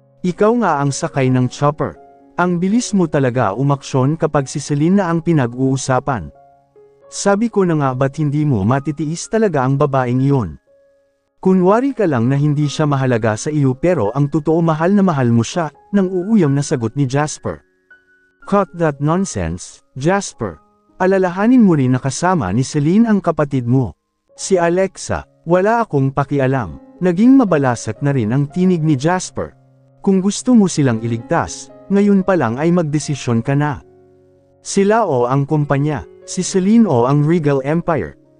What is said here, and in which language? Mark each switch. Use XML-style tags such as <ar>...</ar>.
<tl>Ikaw nga ang sakay ng chopper. Ang bilis mo talaga umaksyon kapag si Celine na ang pinag-uusapan. Sabi ko na nga ba't hindi mo matitiis talaga ang babaeng iyon? Kunwari ka lang na hindi siya mahalaga sa iyo pero ang totoo mahal na mahal mo siya," nang uuyam na sagot ni Jasper.</tl> <en>"Cut that nonsense, Jasper.</en> <tl>Alalahanin mo rin na kasama ni Celine ang kapatid mo. Si Alexa, wala akong pakialam." Naging mabalasat na rin ang tinig ni Jasper. "Kung gusto mo silang iligtas, ngayon pa lang ay magdesisyon ka na. Sila o ang kumpanya, si Celine o ang Regal Empire.</tl>